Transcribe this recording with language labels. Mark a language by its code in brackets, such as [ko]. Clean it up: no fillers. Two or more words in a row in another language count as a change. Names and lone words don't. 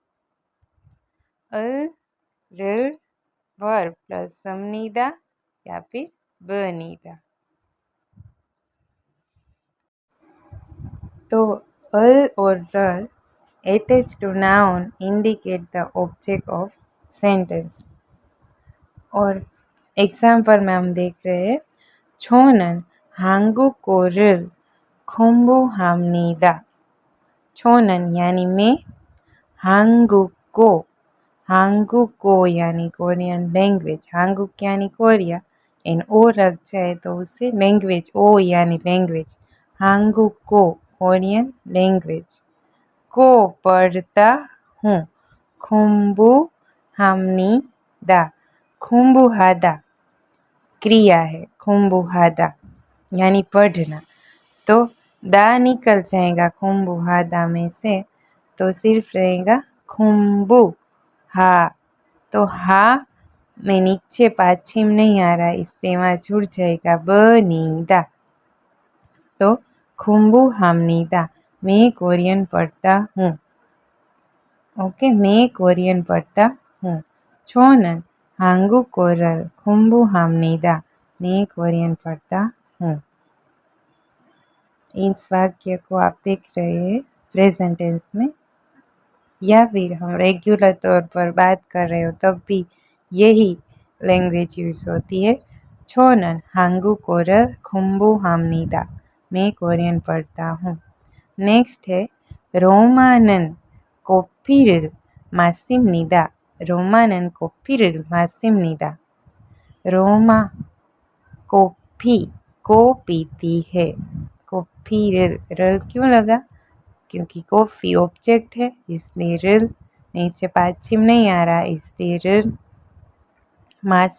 [hi] अल, र, वर्ब प्लस समनीदा या फिर बनीदा। तो अल और र [en] attached to noun indicate the object of sentence। [hi] और एग्जाम्पल में हम देख रहे हैं, [ko] छोनन 한국어를 공부합니다। [hi] छोनन यानी मैं, 한국어 यानी [en] Korean language, [hi] 한국 यानी कोरिया, एंड ओ लग जाए तो उससे लैंग्वेज, ओ यानी लैंग्वेज, 한국어 [en] Korean language [hi] को पढ़ता हूँ। [ko] 공부합니다, 공부하다 [hi] क्रिया है, 공부하다 यानी पढ़ना। तो दा निकल जाएगा 공부하다 में से, तो सिर्फ रहेगा 공부하। तो हा में नीचे पाछिम नहीं आ रहा, इससे वहाँ छूट जाएगा बनीदा। तो 공부합니다, मैं कोरियन पढ़ता हूँ। ओके, मैं कोरियन पढ़ता हूँ। [ko] छोनन 한국어를 공부합니다, [hi] मैं कोरियन पढ़ता हूँ। इस वाक्य को आप देख रहे हैं [en] present tense [hi] में, या फिर हम रेगुलर तौर पर बात कर रहे हो तब भी यही लैंग्वेज यूज़ होती है। [ko] छोनन 한국어를 공부합니다, [hi] मैं कोरियन पढ़ता हूँ। नेक्स्ट है [ko] रोमानन 커피를 마십니다, रोमानन 커피를 마십니다। [hi] रोमा कॉफ़ी को पीती है, कॉफ़ी रल क्यों लगा, क्योंकि कॉफ़ी ऑब्जेक्ट है इसलिए रल, नीचे पाछिम नहीं आ रहा इसलिए रल।